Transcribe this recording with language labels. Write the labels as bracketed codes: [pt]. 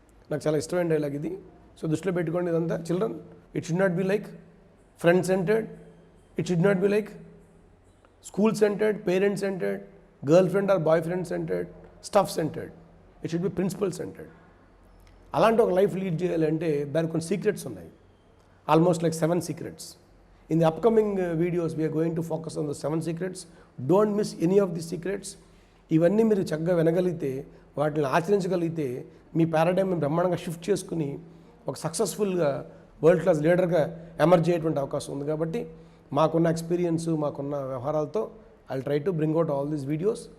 [te] నాకు చాలా ఇష్టమైన డైలాగ్ ఇది. సో దృష్టిలో పెట్టుకోండి ఇదంతా. [en] Children, it should not be like friend centred, it should not be like school centred, parent centred, girl friend or boy friend centred, stuff centred. It should be principle centred. [te] అలాంటి ఒక life lead చేయాలంటే దానికి కొన్ని secrets ఉన్నాయి, [en] Almost like 7 secrets. In the upcoming videos, we are going to focus on the 7 secrets. Don't miss any of these secrets. [te] ఇవన్నీ మీరు చక్కగా వినగలిగితే, వాటిని ఆచరించగలిగితే మీ పారాడైమ్ బ్రహ్మాండంగా షిఫ్ట్ చేసుకుని ఒక సక్సెస్ఫుల్గా వరల్డ్ క్లాస్ లీడర్గా ఎమర్జ్ అయ్యేటువంటి అవకాశం ఉంది. కాబట్టి మాకున్న ఎక్స్పీరియన్స్ మాకున్న వ్యవహారాలతో [en] I try to bring out all these videos.